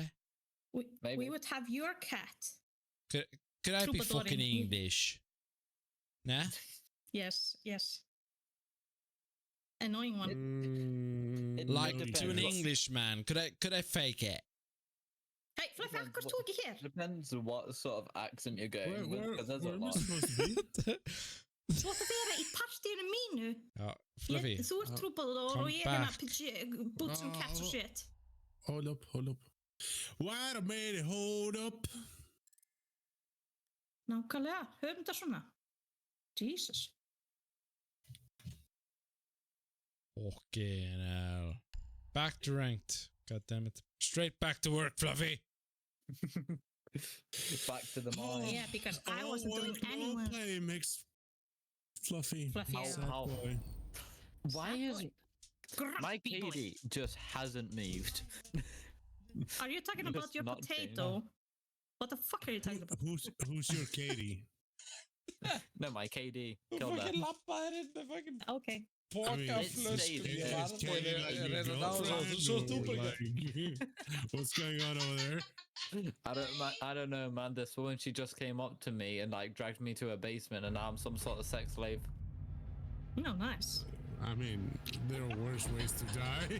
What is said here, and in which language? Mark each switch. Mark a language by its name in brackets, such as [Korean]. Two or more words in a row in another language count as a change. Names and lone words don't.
[English] We would have your cat. Could I be Troubadour fucking in- English? Nah. Yes. Annoying one. It Like depends to an what- Englishman. Could I fake it? Hey, Fluffy, [Icelandic] akkur þú ekki hér? [English] Depends what sort of accent you're going with, Where because there's a am I lot. supposed to be? [Icelandic] Þú ætti að vera í partíinu mínu. Ja, Fluffy. Þú ert trúbador [English] come [Icelandic] og ég [English] back. boots and cats og shit. Hold up. Wait a minute, hold up. [Icelandic] Nákvæmlega, höfum þetta svona. [English] Jesus. Fucking hell. Back to ranked. God damn it. Straight back to work, Fluffy. Back to the mine. Yeah, because I wasn't doing any work. Play makes Fluffy. Fluffy, yeah. sad How- boy. Why is my Grumpy boy. KD just hasn't moved? Are you talking Just about your not changed. potato? What the fuck are you talking about? Who's your Katie? No, my KD. Kill that. [Icelandic] lappaðir inn með fucking [English] Okay. [Icelandic] pokaflösku. [English] It's Is Katie like your girlfriend? Like, what's going on over there? I don't know, man. This woman, she just came up to me and like dragged me to her basement, and now I'm some sort of sex slave. No, nice. I mean, there are worse ways to die.